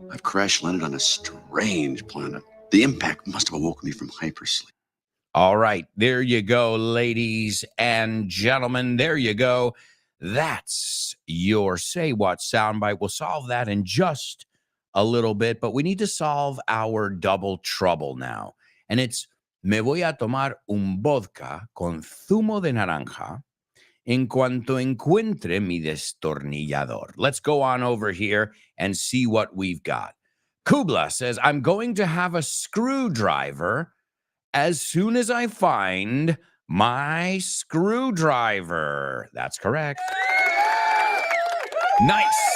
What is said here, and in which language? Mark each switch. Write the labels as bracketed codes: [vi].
[en] I've crash landed on a strange planet. The impact must have awoken me from hypersleep. All right, there you go, ladies and gentlemen. There you go. That's your Say What soundbite. We'll solve that in just a little bit, but we need to solve our double trouble now. [es] And it's, me voy a tomar un vodka con zumo de naranja en cuanto encuentre mi destornillador. [en] Let's go on over here and see what we've got. Kubla says, I'm going to have a screwdriver as soon as I find my screwdriver. That's correct. Nice.